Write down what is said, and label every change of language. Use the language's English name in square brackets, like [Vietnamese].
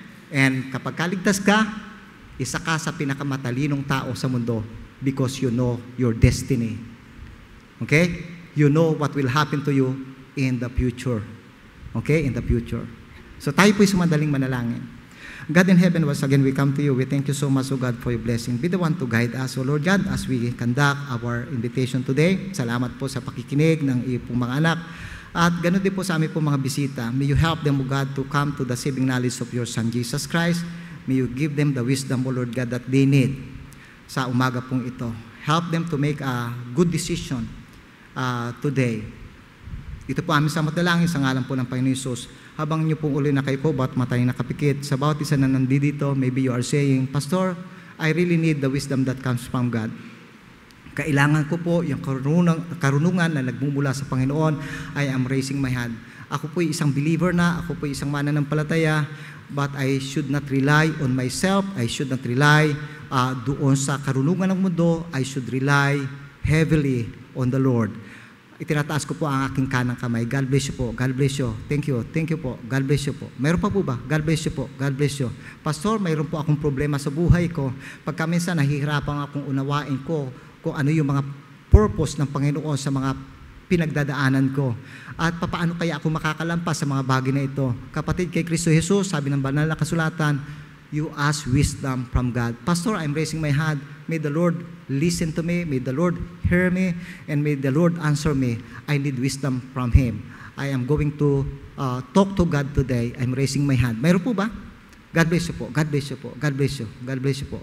[Filipino] And kapag kaligtas ka, isa ka sa pinakamatalinong tao sa mundo, [English] because you know your destiny. [Filipino] Okay? [English] You know what will happen to you in the future. Okay? In the future. [Filipino] So tayo po'y sumadaling manalangin. [English] God in heaven, once again we come to you. We thank you so much, O God, for your blessing. Be the one to guide us, O Lord God, as we conduct our invitation today. [Filipino] Salamat po sa pakikinig ng iyong mga anak. At ganoon din po sa aming po mga bisita. [English] May you help them, O God, to come to the saving knowledge of your Son, Jesus Christ. May you give them the wisdom, O Lord God, that they need [Filipino] sa umaga pong ito. [English] Help them to make a good decision today. [Filipino] Ito po aming sa matalangin sa ngalan po ng Panginoon Hesus. Habang niyo pong uli na kayo po, ba't matay nakapikit, sa bawat isa na nandito, [English] maybe you are saying, Pastor, I really need the wisdom that comes from God. [Filipino] Kailangan ko po yung karunungan na nagmumula sa Panginoon. [English] I am raising my hand. [Filipino] Ako po isang believer na, ako po isang mananampalataya, [English] but I should not rely on myself. I should not rely [Filipino] doon sa karunungan ng mundo. [English] I should rely heavily on the Lord. [Filipino] Itinataas ko po ang aking kanang kamay. [English] God bless you po. God bless you. Thank you. Thank you po. God bless you po. [Filipino] Mayroon pa po ba? [English] God bless you po. God bless you. [Filipino] Pastor, mayroon po akong problema sa buhay ko. Pagka minsan nahihirapan akong unawain ko kung ano yung mga purpose ng Panginoon sa mga pinagdadaanan ko. At papaano kaya ako makakalampas sa mga bagay na ito? Kapatid, kay Kristo Jesus, sabi ng banal na kasulatan, [English] you ask wisdom from God. Pastor, I'm raising my hand. May the Lord listen to me. May the Lord hear me. And may the Lord answer me. I need wisdom from Him. I am going to talk to God today. I'm raising my hand. [Filipino] Mayroon po ba? [English] God bless you po. God bless you po. God bless you. God bless you po.